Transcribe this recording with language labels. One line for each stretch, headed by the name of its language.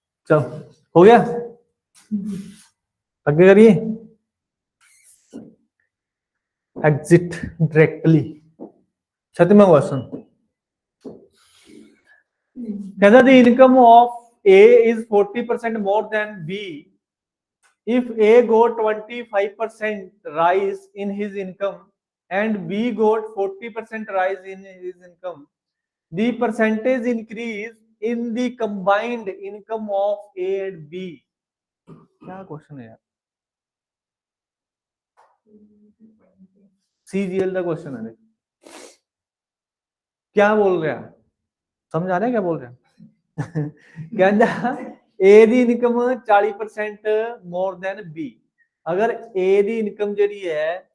Hindi: चलो हो गया आगे करिए एग्जिट डायरेक्टली। छठवां क्वेश्चन कहता
English: the income of A is 40% more than B if A got 25% rise in his income and B got 40% rise in his income the percentage increase in the combined income of A and B।
Hindi: क्या question है यार CGL का question है क्या बोल रहा है समझ आ रहा है क्या बोल रहा है कहता
Punjabi: A ਦੀ income 40% more than B ਅਗਰ A ਦੀ ਇਨਕਮ ਜਿਹੜੀ ਹੈ